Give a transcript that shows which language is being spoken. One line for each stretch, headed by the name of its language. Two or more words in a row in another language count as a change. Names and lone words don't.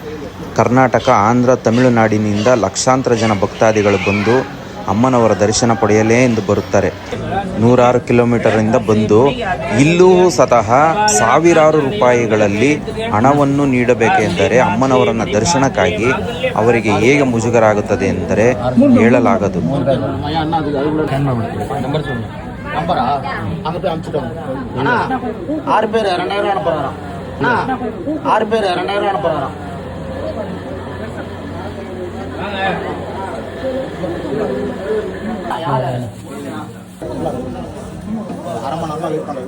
Kannada: ಕರ್ನಾಟಕ, ಆಂಧ್ರ, ತಮಿಳುನಾಡಿನಿಂದ ಲಕ್ಷಾಂತರ ಜನ ಭಕ್ತಾದಿಗಳು ಬಂದು ಅಮ್ಮನವರ ದರ್ಶನ ಪಡೆಯಲೇ ಎಂದು ಬರುತ್ತಾರೆ. 100 ಕಿಲೋಮೀಟರಿಂದ ಬಂದು ಇಲ್ಲೂ ಸತಃ ಸಾವಿರಾರು ರೂಪಾಯಿಗಳಲ್ಲಿ ಹಣವನ್ನು ನೀಡಬೇಕೆಂದರೆ ಅಮ್ಮನವರನ್ನ ದರ್ಶನಕ್ಕಾಗಿ ಅವರಿಗೆ ಹೇಗೆ ಮುಜುಗರ ಆಗುತ್ತದೆ ಎಂದರೆ ಹೇಳಲಾಗದು.
Tamil: நம்பரா அங்க போய் அனுப்பிச்சிட்டோம். அண்ணா 6 பேர் 2000 அனுப்புறாராம். அண்ணா 6 பேர் 2000 அனுப்புறாராம். அரை மணி நேரம் வெயிட் பண்றேன்.